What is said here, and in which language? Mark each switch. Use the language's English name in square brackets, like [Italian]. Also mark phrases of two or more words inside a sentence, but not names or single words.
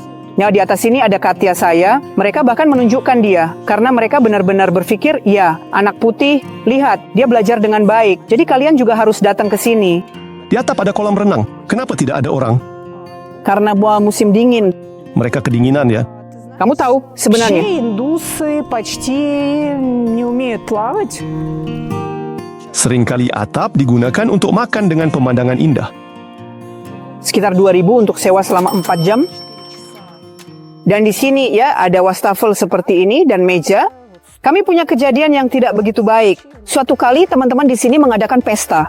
[Indonesian] Ya, di atas sini ada Katya saya. Mereka bahkan menunjukkan dia, karena mereka benar-benar berpikir, ya, anak putih, lihat, dia belajar dengan baik. Jadi kalian juga harus datang ke sini. Di atap ada kolam renang, kenapa tidak ada orang? Karena musim dingin. Mereka kedinginan ya. Kamu tahu sebenarnya? [Russian] Индусы почти не умеют плавать. [Indonesian] Seringkali atap digunakan untuk makan dengan pemandangan indah. Sekitar 2.000 untuk sewa selama 4 jam. Dan di sini ya ada wastafel seperti ini dan meja. Kami punya kejadian yang tidak begitu baik. Suatu kali teman-teman di sini mengadakan pesta.